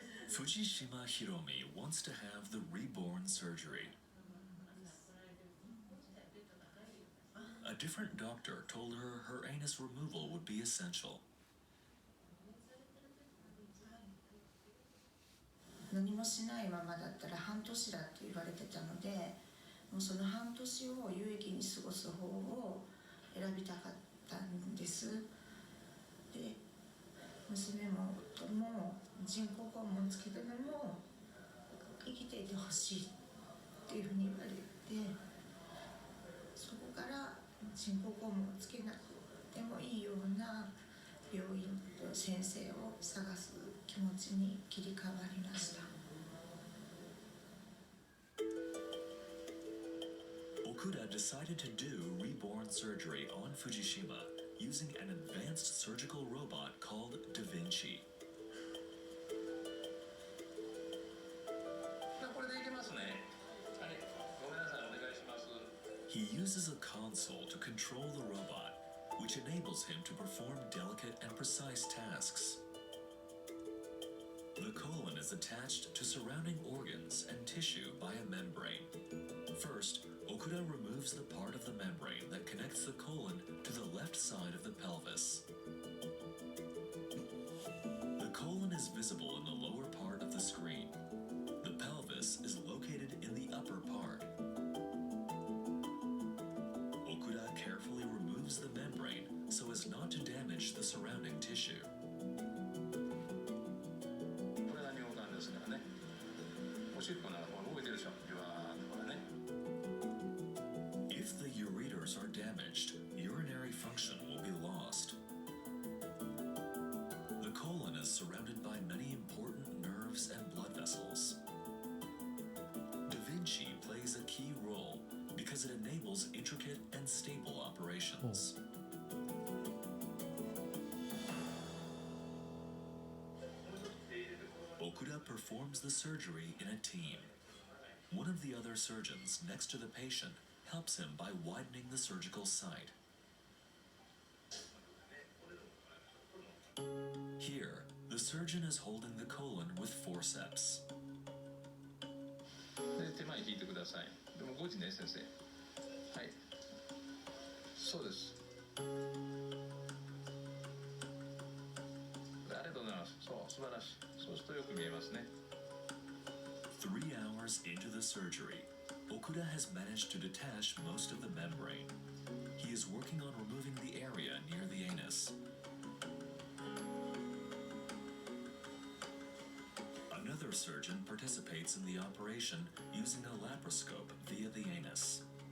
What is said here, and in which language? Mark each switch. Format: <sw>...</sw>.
<en>Fujishima Hiromi wants to have the reborn surgery. A different doctor told her her anus removal would be essential.</en> <ja>何もしないままだったら半年だって言われてたので、もうその半年を有益に過ごす方を選びたかったんです。で、娘も夫も人工肛門つけてでも生きていてほしいっていうふうに言われて、そこから人工肛門をつけなくてもいいような病院と先生を探す気持ちに切り替わりました。</ja> <en>Okuda decided to do reborn surgery on Fujishima using an advanced surgical robot called Da Vinci.</en> <ja>これでいけますね。はい、ごめんなさい、お願いします。</ja> <en>He uses a console to control the robot, which enables him to perform delicate and precise tasks. The colon is attached to surrounding organs and tissue by a membrane. First, Okuda removes the part of the membrane that connects the colon to the left side of the pelvis. The colon is visible in the lower part of the screen. The pelvis is located in the upper part. Okuda carefully removes the membrane so as not to damage the surrounding tissue.</en> <ja>これが尿管ですからね。おしっこなんか動いてるでしょ。ビワーッとこれね。</ja> <en>If the ureters are damaged, urinary function will be lost. The colon is surrounded by many important nerves and blood vessels. Da Vinci plays a key role because it enables intricate and stable operations. Okuda performs the surgery in a team. One of the other surgeons next to the patient helps him by widening the surgical site. Here, the surgeon is holding the colon with forceps.</en> <ja>で、手前引いてください。でも5時ね、先生。はい。そうです。ありがとうございます。そう、素晴らしい。そうするとよく見えますね。</ja> <en>3 hours into the surgery, Okuda has managed to detach most of the membrane. He is working on removing the area near the anus. Another surgeon participates in the operation using a laparoscope via the anus.</en>